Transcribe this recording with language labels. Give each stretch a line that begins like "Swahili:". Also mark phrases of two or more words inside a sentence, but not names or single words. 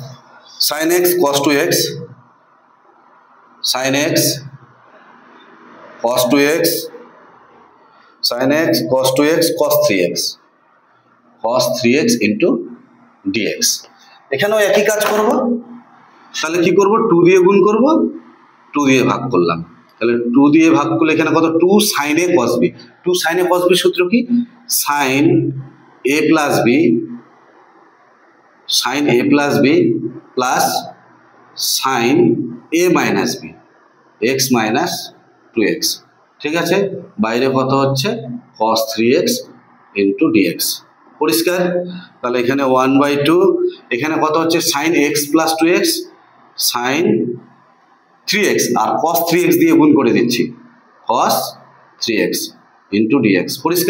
English: sin x cos 2x sin x cos 2x sin x cos 2x cos 3x cos 3x into dx।
Bangla: এখানেও একই কাজ করব, তাহলে কি করব 2 দিয়ে গুণ করব, 2 দিয়ে ভাগ করলাম, তাহলে 2 দিয়ে ভাগ করলে এখানে কত 2
English: sin a cos b। 2 sin a cos b
Bangla: সূত্র কি
English: sin a plus b sin a plus b plus sin a minus b x minus 2x।
Bangla: ঠিক আছে, বাইরে কত হচ্ছে
English: cos 3x into dx।
Bangla: পরিষ্কার? তাহলে এখানে 1/2, এখানে কত হচ্ছে
English: sin x plus 2x sin 3x
Bangla: আর
English: cos 3x
Bangla: দিয়ে গুণ করে দিচ্ছি
English: cos 3x into dx।
Bangla: পরিষ্কার?